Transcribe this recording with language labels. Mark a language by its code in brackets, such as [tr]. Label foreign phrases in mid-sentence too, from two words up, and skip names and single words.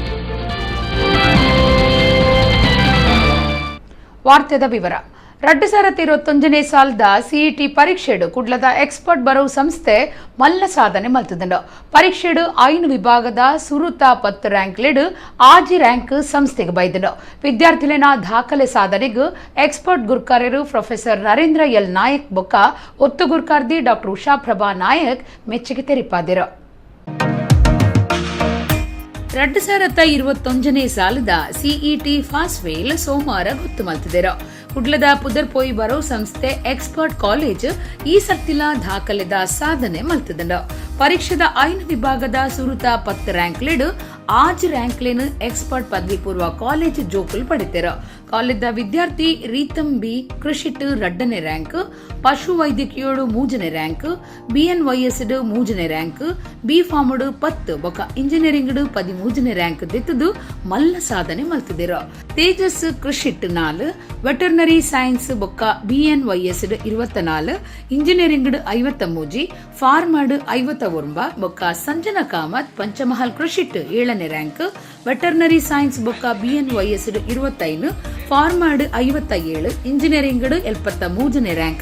[tcy] ವಾರ್ತೆದ ವಿವರ 2025 ಸಾಲದ ಸಿಇಟಿ ಪರೀಕ್ಷೆಡು ಕುಡ್ಲದ ಎಕ್ಸ್ಪರ್ಟ್ ಬರವು ಸಂಸ್ಥೆ ಮಲ್ಲ ಸಾಧನೆ ಮಲ್ತುಂಡು ಪರೀಕ್ಷೆಡು 5 ವಿಭಾಗದ ಸುರುತ 10 ರ್ಯಾಂಕ್ ಲೆಡು ಆಜಿ ರ್ಯಾಂಕ್ ಸಂಸ್ಥೆಗೆ ಬೈದುಂಡು ವಿದ್ಯಾರ್ಥಿಲಿನ ದಾಖಲೆ ಸಾಧನೆಗೂ ಎಕ್ಸ್ಪರ್ಟ್ ಗುರ್ಕಾರ್ಯರು ಪ್ರೊಫೆಸರ್ ನರೇಂದ್ರ ಎಲ್ ನಾಯಕ್ ಬೊಕ್ಕ ಒತ್ತು ಗುರ್ಕಾರ್ದಿ ಡಾಕ್ಟರ್ ಉಷಾ ಪ್ರಭಾ ನಾಯಕ್ ಮೆಚ್ಚುಗೆ ತೆರಿಪಾದಿರು 2025 ಸಾಲದ ಸಿಇಟಿ ಫಾಸ್ಟ್ ವೇಲ್ ಸೋಮವಾರ ಗೊತ್ತು ಮಲ್ತಿದೆರು ಕುಡ್ಲದ ಪುದರ್ಪೋಯಿ ಬರೋ ಸಂಸ್ಥೆ ಎಕ್ಸ್ಪರ್ಟ್ ಕಾಲೇಜ್ ಈ ಸತ್ತಿಲ ದಾಖಲೆದ ಸಾಧನೆ ಮಲ್ತದಂಡ ಪರೀಕ್ಷೆದ 5 ವಿಭಾಗದ ಸುರುತ 10 ರ್ಯಾಂಕ್ ಲೆಡು ಆಜ್ ರ್ಯಾಂಕ್ ಲೇನು ಎಕ್ಸ್ಪರ್ಟ್ ಪದವಿ ಪೂರ್ವ ಕಾಲೇಜ್ ಜೋಕುಲ್ ಪಡಿತೆರ ಕಾಲೇಜ್ದ ವಿದ್ಯಾರ್ಥಿ ರೀತಂ ಬಿ ಕೃಷಿಟ್ 2ನೇ ರ್ಯಾಂಕ್ ಪಶು ವೈದ್ಯಕೀಯೋಡು 3ನೇ ರ್ಯಾಂಕ್ BNYS 3ನೇ ರ್ಯಾಂಕ್ ಬಿ ಫಾರ್ಮಡು 10 ಬೊಕ ಇಂಜಿನಿಯರಿಂಗ್ 13ನೇ ರ್ಯಾಂಕ್ ದೆತ್ತದು ಮಲ್ಲ ಸಾಧನೆ ಮಲ್ತಿದೆರ ತೇಜಸ್ ಕೃಷಿಟ್ 4 [en] veterinary science [tcy] ಬೊಕ್ಕ BNYS 24 ಇಂಜಿನಿಯರಿಂಗ್ 53 ಫಾರ್ಮಡ್ 51 ಬೊಕ್ಕ ಸಂಜನಾ ಕಾಮತ್ ಪಂಚಮಹಲ್ ಕೃಷಿಟ್ 7ನೇ ರ್ಯಾಂಕ್ [en] veterinary science [tcy] ಬೊಕ್ಕ BNYS 25 ಫಾರ್ಮಡ್ 57 ಇಂಜಿನಿಯರಿಂಗ್ 73ನೇ ರ್ಯಾಂಕ್